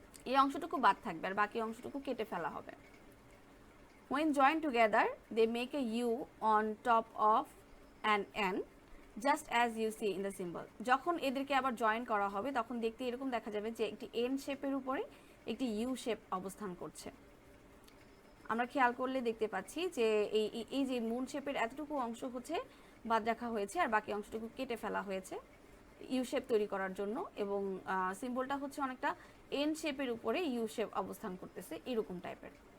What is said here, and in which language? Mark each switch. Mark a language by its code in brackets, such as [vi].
[bn] এই অংশটুকু বাদ থাকবে আর বাকি অংশটুকু কেটে ফেলা হবে। [en] When joined together, they make a U on top of an N, just as you see in the symbol. [bn] যখন এদেরকে আবার জয়েন করা হবে তখন দেখতে এরকম দেখা যাবে যে একটি N শেপের উপরে একটি U শেপ অবস্থান করছে। আমরা খেয়াল করলে দেখতে পাচ্ছি যে এই যে মুন শেপের এতটুকু অংশ হচ্ছে বাদ রাখা হয়েছে আর বাকি অংশটুকু কেটে ফেলা হয়েছে ইউ শেপ তৈরি করার জন্য এবং সিম্বলটা হচ্ছে অনেকটা এন শেপের উপরে ইউ শেপ অবস্থান করতেছে এরকম টাইপের।